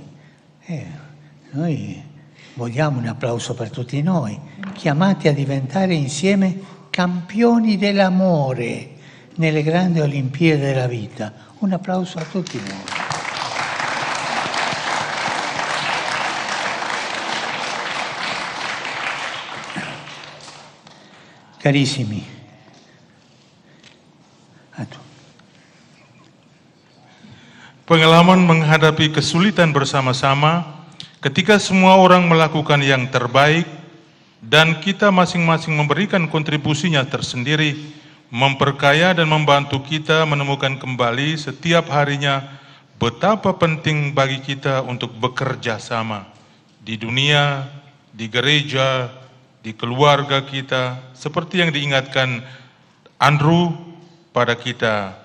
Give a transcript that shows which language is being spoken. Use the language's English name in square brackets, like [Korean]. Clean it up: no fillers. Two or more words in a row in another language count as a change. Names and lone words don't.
[Italian] Noi vogliamo un applauso per tutti noi, chiamati a diventare insieme campioni dell'amore nelle grandi Olimpiadi della vita. Un applauso a tutti noi. Carissimi, [Indonesian] pengalaman menghadapi kesulitan bersama-sama ketika semua orang melakukan yang terbaik dan kita masing-masing memberikan kontribusinya tersendiri, memperkaya dan membantu kita menemukan kembali setiap harinya betapa penting bagi kita untuk bekerja sama di dunia, di gereja, di keluarga kita, seperti yang diingatkan Andrew pada kita.